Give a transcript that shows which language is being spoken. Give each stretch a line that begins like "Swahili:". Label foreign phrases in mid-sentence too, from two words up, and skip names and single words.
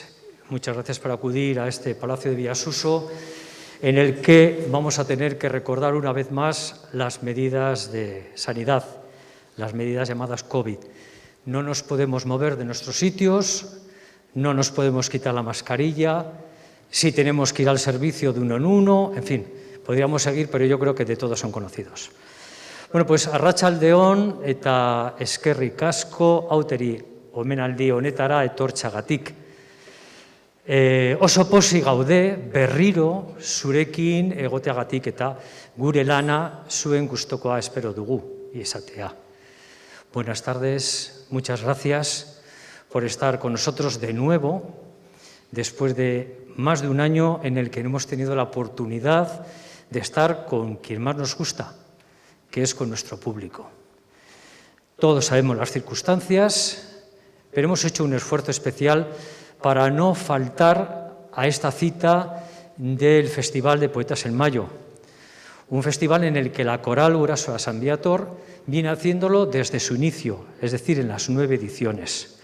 Spanish: Muchas gracias por acudir a este Palacio de Villasuso, en el que vamos a tener que recordar una vez más las medidas de sanidad, las medidas llamadas COVID. No nos podemos mover de nuestros sitios, no nos podemos quitar la mascarilla, sí tenemos que ir al servicio de uno en uno, en fin, podríamos seguir, pero yo creo que de todos son conocidos. Bueno, pues
Basque: arratsaldeon eta eskerrik asko hauteri omenaldi honetara etortxagatik. Oso pozik gaude berriro zurekin egoteagatik eta gure lana zuen gustokoa espero dugu izatea.
Spanish: Buenas tardes, muchas gracias por estar con nosotros de nuevo, después de más de un año en el que hemos tenido la oportunidad de estar con quien más nos gusta, que es con nuestro público. Todos sabemos las circunstancias, pero hemos hecho un esfuerzo especial para no faltar a esta cita del Festival de Poetas en Mayo, un festival en el que la Coral Gurasoa San Viator viene haciéndolo desde su inicio, es decir, en las 9 ediciones.